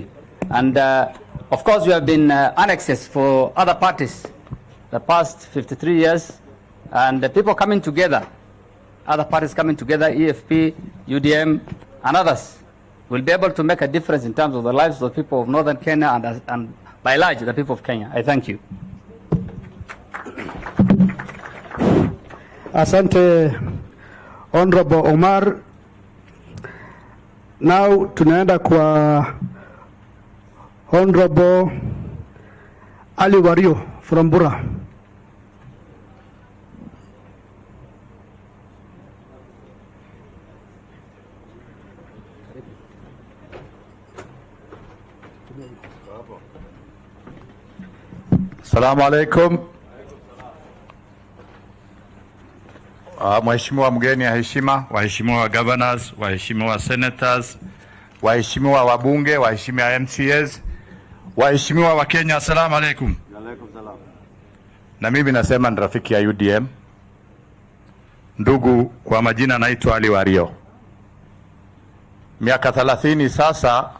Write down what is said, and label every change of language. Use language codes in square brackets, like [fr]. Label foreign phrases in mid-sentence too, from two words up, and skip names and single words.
[en] And of course, we have been annexed for other parties the past 53 years, and the people coming together, other parties coming together, EFP, UDM, and others, will be able to make a difference in terms of the lives of the people of northern Kenya and by large, the people of Kenya. I thank you. [sw] Asante Honorable Omar. Now tunaenda kwa Honorable Ali Wario from Bura. [ar] السلام عليكم. [sw] Mheshimiwa mgeni ya heshima, waheshimiwa governors, waheshimiwa senators, waheshimiwa wabunge, waheshimiwa MCAs, waheshimiwa wa Kenya, [ar] السلام عليكم. عليكم السلام. [sw] Na mimi nasema ni rafiki ya UDM. Ndugu, kwa majina naitwa Ali Wario. Miaka 30 sasa